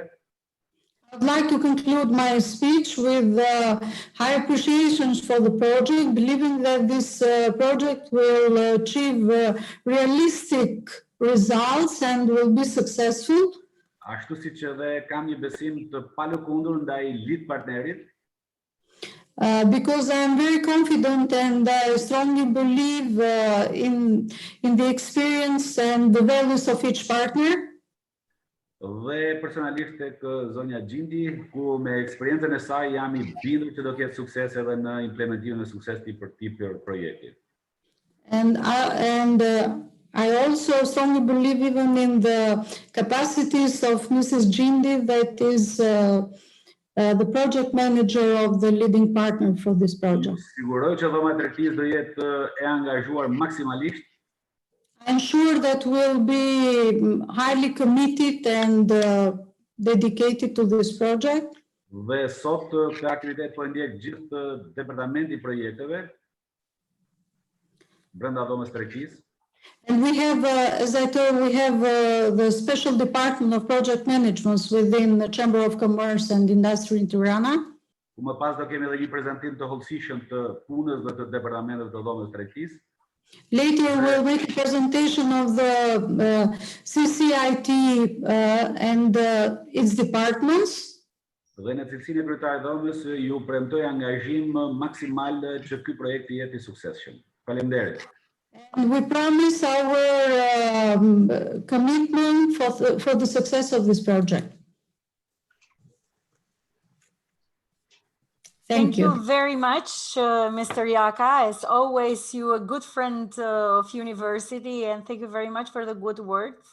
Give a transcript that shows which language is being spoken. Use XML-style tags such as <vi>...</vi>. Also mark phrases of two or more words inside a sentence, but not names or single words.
<en>I'd like to conclude my speech with high appreciations for the project, believing that this project will achieve realistic results and will be successful.</en> <sq>Ashtu siç edhe kam një besim të palëkundur ndaj lid partnerit.</sq> <en>Because I am very confident and I strongly believe in the experience and the values of each partner.</en> <sq>Dhe personalisht tek zonja Gjindi, ku me eksperiencën e saj jam I bindur që do të ketë sukses edhe në implementimin e suksesit për këtij projekti.</sq> <en>And I also strongly believe even in the capacities of Mrs. Gjindi, that is the project manager of the leading partner for this project.</en> <sq>Siguroj që dhoma e tregtisë do jetë e angazhuar maksimalisht.</sq> <en>I'm sure that we'll be highly committed and dedicated to this project.</en> <sq>Dhe sot këtë aktivitet po ndjek gjithë departamenti I projekteve brenda dhomës tregtisë.</sq> <en>And we have, as I told, we have the special department of project management within the Chamber of Commerce and Industry in Tirana.</en> <sq>Ku më pas do kemi edhe një prezantim të hollësishëm të punës dhe të departamentet të dhomës tregtisë.</sq> <en>Later we'll make a presentation of the CCIT and its departments.</en> <sq>Dhe në cilësinë e kryetarit të dhomës ju premtoj angazhim maksimal që ky projekt të jetë I suksesshëm. Faleminderit.</sq> <en>And we promise our commitment for the success of this project. Thank you very much, Mr. Yaka. As always, you're a good friend of university, and thank you very much for the good words.</en>